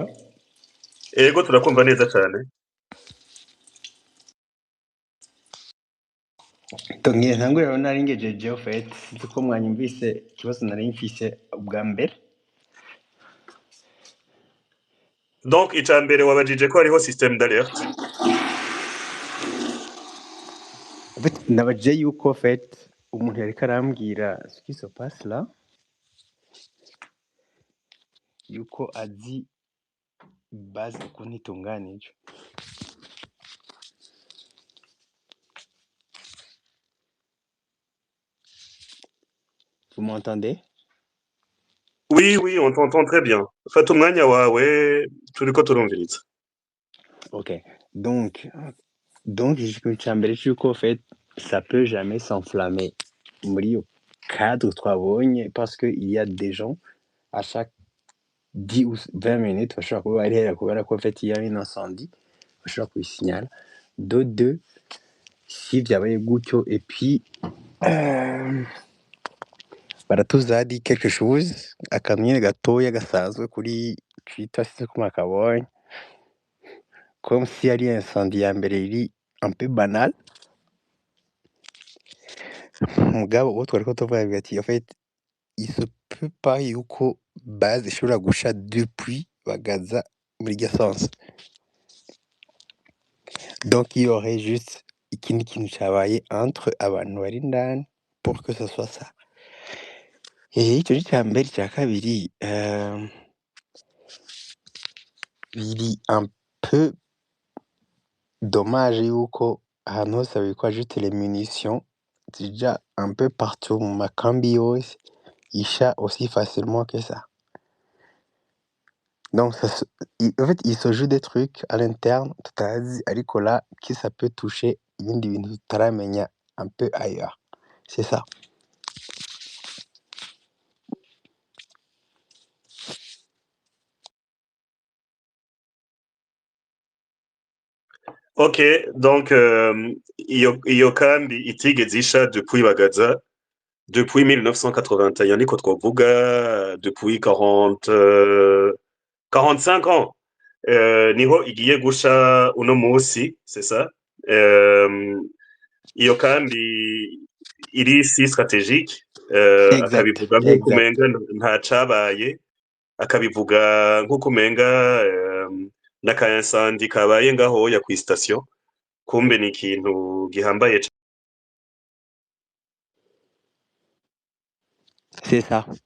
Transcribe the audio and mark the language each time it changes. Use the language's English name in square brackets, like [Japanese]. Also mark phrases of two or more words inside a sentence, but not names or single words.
[Rundi] Ego turakumva neza cyane. Tongeye ntangure rero nari ngejeje fait ko mwanyumvise ikibazo nari mfise ubwa mbere. Donc icambere wabajije ko hariho [French] système d'alerte. En fait, [Rundi] nabajije yuko fait umuntu yariko arambwira [French] ce qui se passe là [Rundi] yuko azi base ukuntu itunganije. [French] Vous m'entendez? Oui, on t'entend très bien. [Rundi] Fata umwanya wawe turiko turumviriza. [French] Ok, donc [Rundi] ikintu ca mbere c'uko [French] fait ça peut jamais s'enflammer [Rundi] muri iyo cadre twabonye [French] parce que il y a des gens à chaque 10 ou 20 minutes [Rundi] bashobora kuba barihera kubera ko [French] fait il y a un incendie [Rundi] bashobora kubisinyala. [French] De deux, si [Rundi] vyabaye gutyo [French] et puis [Rundi] baratuzadi [French] quelque chose [Rundi] akantu nyene gatoya gasanzwe kuri Twitter sinzi ko mwakabonye [French] comme si [Rundi] ari incendie ya mbere iri [French] un peu banal [Rundi] mugabo uwo twariko tuvuga ati [French] en fait il se peut pas [Rundi] yuko base ishobora gusha depuis bagaza muri iryo sens. [French] Donc il y aurait juste [Rundi] ikindi kintu cabaye [French] entre [Rundi] abantu bari indani [French] pour que ce soit ça. [Rundi] Ico ni ca mbere. Ica kabiri biri [French] un peu dommage [Rundi] yuko ahantu hose babikwa [French] ajoute les munitions [Rundi] zija [French] un peu partout [Rundi] mu makambi yose isha [French] aussi facilement que ça. Donc en fait il se joue des trucs à l'interne [Rundi] tutazi ariko [French] là qui ça peut toucher [Rundi] ibindi bintu tutaramenya [French] un peu ailleurs. C'est ça. [Rundi] Ok, donc iyo kambi itigeze isha depuis bagaza depuis 1981 niko twovuga [French] depuis 45 ans [Rundi] niho igiye gusha uno musi [French] c'est ça. [Rundi] Iyo kambi iri si stratégique akabivuga nk'uko umenga nta cabaye akabivuga nk'uko umenga n'aka incendie kabaye ngaho ya kw'istation kumbe ni ikintu gihambaye. [French] C'est ça.